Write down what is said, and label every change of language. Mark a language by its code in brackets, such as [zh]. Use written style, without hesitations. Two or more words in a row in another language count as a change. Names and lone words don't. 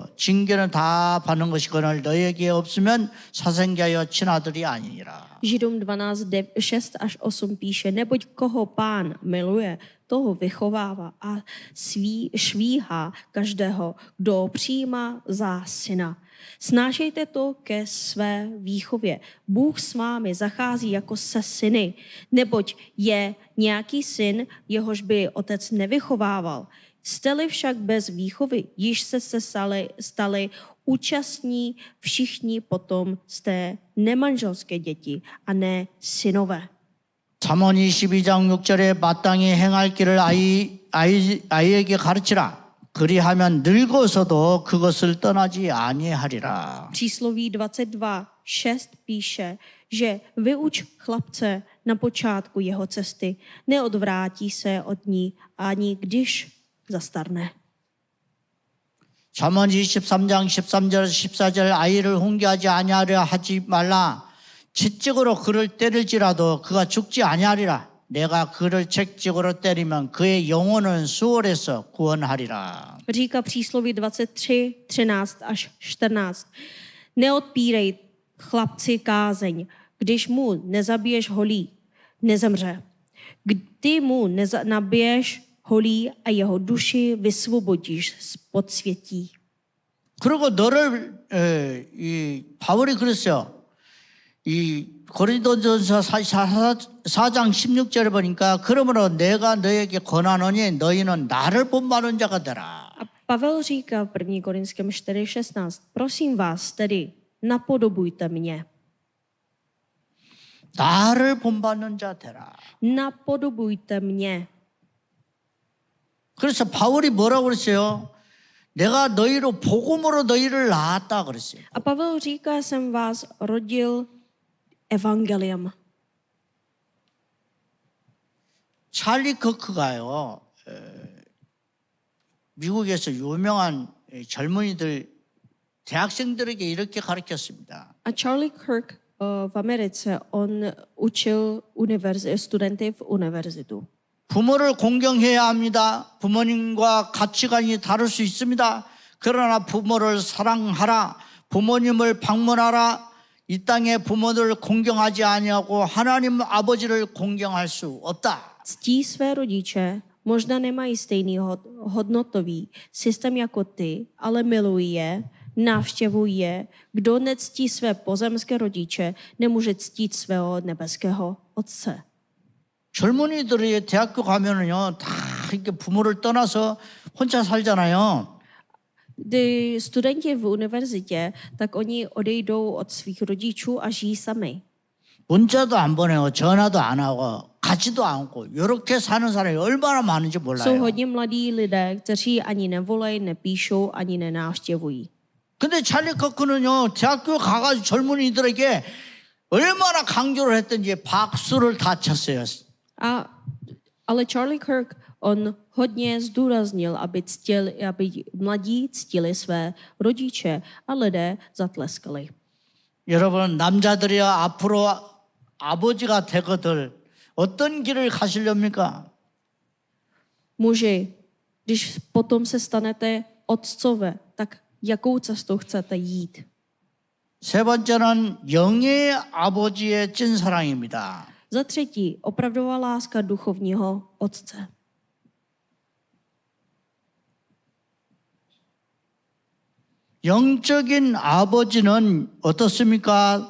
[ko] 징계는 다 받는 것이거늘 너희에게 없으면 사생자여 친아들이 아니니라. [cs] Židům 12, 6 až 8 píše, neboť koho Pán miluje, toho vychovává a švíhá každého, kdo přijímá za syna. Snášejte to ke své výchově. Bůh s vámi zachází jako se syny, neboť je nějaký syn, jehož by otec nevychovával. Jste-li však bez výchovy, již se stali účastní všichni potom jste nemanželské děti a ne synové. [ko] 잠언 22장 6절에 마땅히 행할 길을 아이에게 가르치라. 그리하면 늙어서도 그것을 떠나지 아니하리라. [cs] Přísloví 22:6 píše, že vyuč chlapce na počátku jeho cesty, neodvrátí se od ní ani když zastarne. [ko] 잠언 23장 13절 14절 아이를 훈계하지 아니하려 하지 말라. 채찍으로 그를 때릴지라도 그가 죽지 아니하리라. 내가 그를 채찍으로 때리면 그의 영혼은 수월에서 구원하리라. [cs] Říká přísloví 23:13 až 14. Neodpírej chlapci kázeň, když mu nezabiješ holí, nezemře. Ty mu nabiješ holí a jeho duši vysvobodíš z podsvětí. [ko] 그리고 너를 바울이 그랬어요. 이 고린도전서 4장 16절에 보니까 그러므로 내가 너에게 권하노니 너희는 나를 본받는 자가 되라. [cs] A Pavel říká v 1. Korinském 4:16. Prosím vás tedy, napodobujte mě. [ko] 나를 본받는 자 되라. [cs] Napodobujte mě. [ko] 그래서 바울이 뭐라고 그랬어요? 내가 너희로 복음으로 너희를 낳았다 그랬어요. [cs] A Pavel říká, jsem vás rodil evangeliem. [ko] 찰리 커크가요. 미국에서 유명한 젊은이들 대학생들에게 이렇게 가르쳤습니다. [cs] A Charlie Kirk v Americe, on učil studenty v univerzitu. [ko] 부모를 공경해야 합니다. 부모님과 가치관이 다를 수 있습니다. 그러나 부모를 사랑하라. 부모님을 방문하라. 이 땅의 부모들을 공경하지 아니하고 하나님 아버지를 공경할 수 없다. [cs] Ctí své rodiče, možná nemají stejný hodnotový systém jako ty, ale milují je, navštěvují je. Kdo nectí své pozemské rodiče, nemůže ctít svého nebeského Otce. [ko] 젊은이들이 대학교 가면은요, 다 이렇게 부모를 떠나서 혼자 살잖아요. [cs] Kdy studenti v univerzitě, tak oni odejdou od svých rodičů a žijí sami. [ko] 문자도 안 보내고 전화도 안 하고 가지도 않고 이렇게 사는 사람이 얼마나 많은지 [cs] Jsou [ko] 몰라요. [cs] hodně mladí lidé, kteří ani nevolají, nepíšou, ani nenávštěvují. [ko] 근데 찰리 커크는요, 대학교 가가지고 젊은이들에게 얼마나 강조를 했던지 박수를 다 쳤어요. [cs] Ale Charlie Kirk, on hodně zdůraznil, aby mladí ctili své rodiče a lidé zatleskali. [ko] 여러분, 남자들이 앞으로 아버지가 되거들 어떤 길을 가시렵니까? [cs] Muži, když potom se stanete otcové, tak jakou cestou chcete jít? [ko] 세 번째는 영의 아버지의 찐사랑입니다. [cs] Za třetí, opravdová láska duchovního otce. [ko] 영적인 아버지는 어떻습니까?